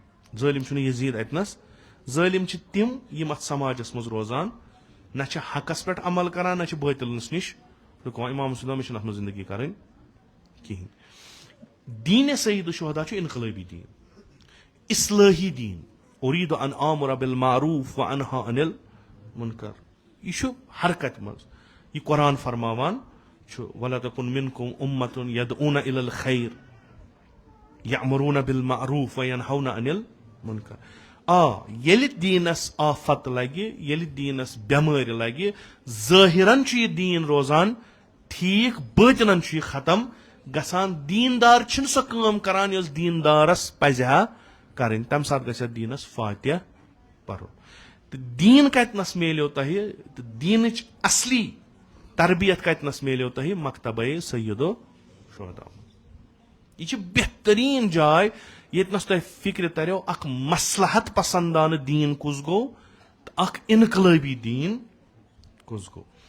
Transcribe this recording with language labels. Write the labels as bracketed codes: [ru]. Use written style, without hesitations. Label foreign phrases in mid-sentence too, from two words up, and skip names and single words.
[ks] ظٲلِم چھُنہٕ یزیٖد اَتنَس ظٲلِم چھِ تِم یِم اَتھ سماجَس منٛز روزان نہ چھِ حقَس پٮ۪ٹھ عمل کران نہ چھِ بٲطِلَس نِش رُکان اِمام حُسین مےٚ چھِنہٕ اَتھ منٛز زندگی کَرٕنۍ کِہیٖنۍ دیٖنِ سید الشہدا چھُ اِنقلٲبی دیٖن اصلٲحی دیٖن [ar] اُریٖدُ ان آمُر بالمعروف و انہا عن المنکر [ks] یہِ چھُ حرکتہِ منٛز یہِ قرآن فرماوان چھُ [ar] وَلَتَکُن مِنکُم اُمَّتُن یدعوٗنَ اِلی الخیر یأمرون بالمعروف و ینہون عن المنکر [ks] ییٚلہِ دیٖنس آفت لگہِ ییٚلہِ دیٖنس بٮ۪مٲرۍ لگہِ ظٲہِرن چھُ یہِ دیٖن روزان ٹھیٖک بٲطِنن چھُ یہِ ختم گژھان دیٖندار چھِنہٕ سۄ کٲم کران یۄس دیٖندارس پزِ ہا کرٕنۍ تمہِ ساتہٕ گژھِ اتھ دیٖنس فاتح پرُن تہٕ دیٖن کتنس میلیو تۄہہِ تہٕ دیٖنٕچ اصلی تربیت کتنس میلیو تۄہہِ مکتبے سید الشہدا یہِ چھِ بہتریٖن جاے ییٚتنس تۄہہِ فِکرِ تریو اکھ مصلحت پسندانہٕ دیٖن کُس گوٚو تہٕ اکھ انقلٲبی دیٖن کُس گوٚو